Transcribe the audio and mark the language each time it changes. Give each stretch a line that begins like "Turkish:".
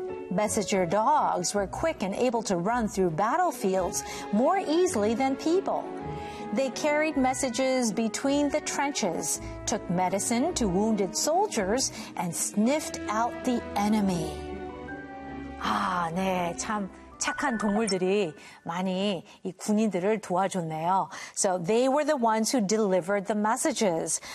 English: Messenger dogs were quick and able to run through battlefields more easily than people. They carried messages between the trenches, took medicine to wounded soldiers, and sniffed out the enemy.
Korean: 아, 네, 참 착한 동물들이 많이 이 군인들을 도와줬네요.
English: So they were the ones who delivered the messages.